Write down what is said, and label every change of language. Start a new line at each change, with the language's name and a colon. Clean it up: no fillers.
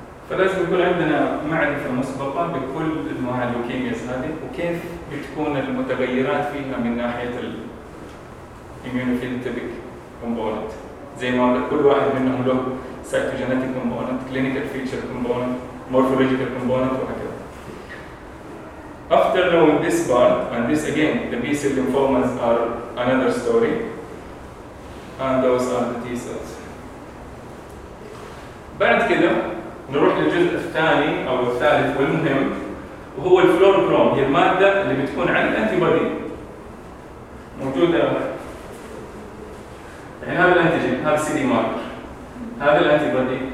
Arabic: فلازم يكون عندنا معرفة مسبقة بكل أنواع اللوكيميا هذه وكيف بتكون المتغيرات فيها من ناحية الإميونوفينوتيبك كومبوننت. زي ما قلنا كل واحد منهم له سيتوجينيتك كومبوننت، كلينيكال فيتشر كومبوننت، مورفولوجيكال كومبوننت وهكذا.
English: After knowing this part and this again, the B cell lymphomas are another story, and those are the T cells.
Arabic: بعد كده نروح للجزء الثاني أو الثالث والمهم، وهو الفلوروكروم، هي المادة اللي بتكون عن الأنتيبادي موجودة. يعني هذا الأنتيجين، هذا سي دي ماركر، هذا الأنتيبادي.